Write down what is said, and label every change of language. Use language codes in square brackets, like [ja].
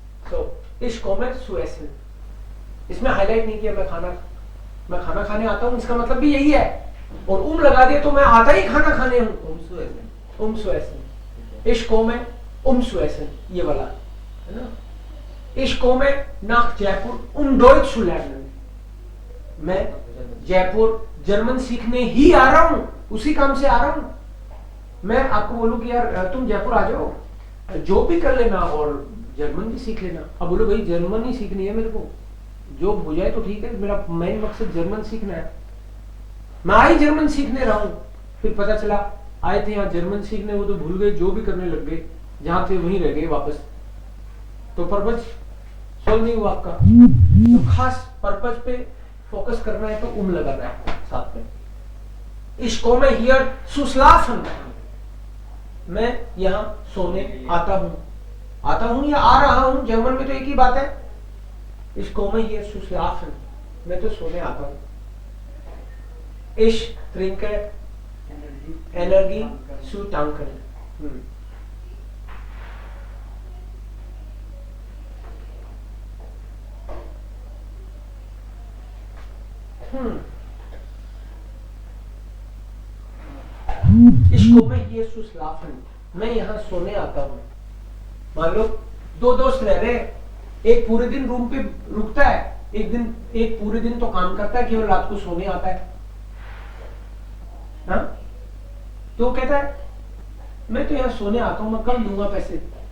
[de] so ich komme zu essen, [hi] इसमें highlight नहीं किया मैं खाना खाने आता हूं, इसका मतलब भी यही है। और लगा दिया तो मैं आता ही खाना खाने हूं, umzuessen. [de] Ich komme umzuessen, [hi] ये वाला है ना. [de] Ich komme nach Jaipur Deutsch zu lernen. [hi] मैं जयपुर जर्मन सीखने ही आ रहा हूँ, उसी काम से आ रहा हूँ. मैं आपको बोलूं कि यार तुम जयपुर आ जाओ, जॉब भी कर लेना और जर्मन भी सीख लेना. अब बोलो भाई जर्मन ही सीखनी है मेरे को, जॉब हो जाए तो ठीक है, मेरा मेन मकसद जर्मन सीखना है. मैं आई जर्मन सीखने रहा हूँ, फिर पता चला आए थे यहाँ जर्मन सीखने, वो तो भूल गए, जो भी करने लग गए, जहां थे वहीं रह गए वापस. तो पर्पज सॉल्व नहीं हुआ आपका. तो खास पर्पज पे फोकस करना है तो लगाना है साथ में. [de] Ich komme hier zu schlafen. [hi] मैं यहाँ सोने आता हूँ या आ रहा हूँ, जर्मन में तो एक ही बात है. [de] Ich komme hier zu schlafen. [hi] मैं तो सोने आता हूँ. [de] Ich trinke Energie zu tanken. Ich komme hier zu schlafen. [hi] मैं यहाँ सोने आता हूँ. मान लो दो दोस्त रह रहे हैं, एक पूरे दिन रूम पे रुकता है, एक पूरे दिन तो काम करता है, केवल रात को सोने आता है. हाँ? तो कहता है मैं तो यहाँ सोने आता हूँ, मैं कल दूंगा पैसे.